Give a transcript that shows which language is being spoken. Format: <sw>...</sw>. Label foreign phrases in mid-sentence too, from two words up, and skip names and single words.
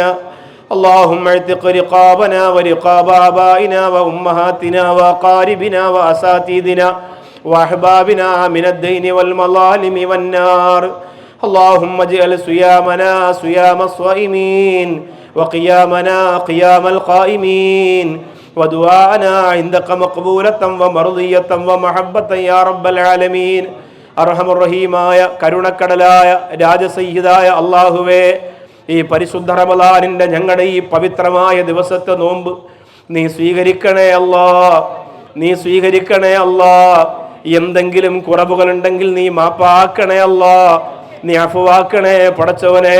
<ar>اللهم اعتق رقابنا ورقاب آبائنا وأمهاتنا وأقاربنا وأساتذتنا وأحبابنا من الدين والمظالم والنار. اللهم اجعل صيامنا صيام الصائمين وقيامنا قيام القائمين ودعاءنا عندك مقبولة ومرضية ومحبة يا رب العالمين.</ar> <ml>അർഹമർ റഹീമായ കരുണക്കടലായ രാജസയ്യിദായ അല്ലാഹുവേ, ഈ പരിശുദ്ധ റമളാനിൻ്റെ ഞങ്ങളുടെ ഈ പവിത്രമായ ദിവസത്തെ നോമ്പ് നീ സ്വീകരിക്കണേ അല്ലാ, നീ സ്വീകരിക്കണേ അല്ലാ. എന്തെങ്കിലും കുറവുകളുണ്ടെങ്കിൽ നീ മാപ്പാക്കണേ അല്ലാ, നീ അഫുവാക്കണേ പടച്ചവനെ.</ml>